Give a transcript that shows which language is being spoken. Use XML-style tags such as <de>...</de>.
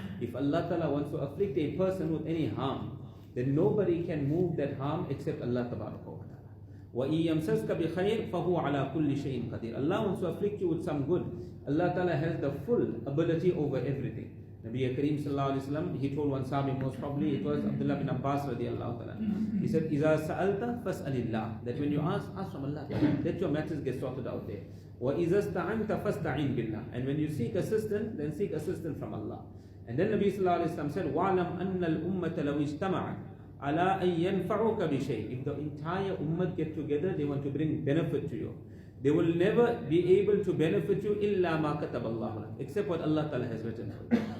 <en>If Allah Ta'ala wants to afflict a person with any harm, then nobody can move that harm except Allah Tabaraka wa Ta'ala.</en> <ar>وَإِن يَمْسَسْكَ بِخَيْرٍ فَهُوَ عَلَى كُلِّ شَيْءٍ قَدِيرٌ.</ar> <en>Allah wants to afflict you with some good. Allah Ta'ala has the full ability over everything. Nabi Kareem Sallallahu Alaihi Wasallam, he told one Sahabi, most probably it was Abdullah bin Abbas radiallahu ta'ala. He said,</en> <ar>إِذَا سَأَلْتَ فَاسْأَلِ اللَّهِ.</ar> <en>That when you ask from Allah, let your matters get sorted out there.</en> <ar>وَإِذَا اسْتَعَنْتَ فَاسْتَعِنْ بِاللَّهِ.</ar> <en>And when you seek assistance, then seek assistance from Allah. And then Nabi Sallallahu Alaihi Wasallam said,</en> <ar>وَعْلَمْ أَنَّ الْأُمَّةَ لَوْ اجْتَمَعَتْ عَلَىٰ أَن يَنْفَعُكَ بِشَيْءٍ.</ar> <en>If the entire ummah get together, they want to bring benefit to you, they will never be able to benefit you</en> <ar>إِلَّا مَا كَتَبَ اللَّهُ لَكَ,</ar> <en>except what Allah Ta'ala has written for you.</en>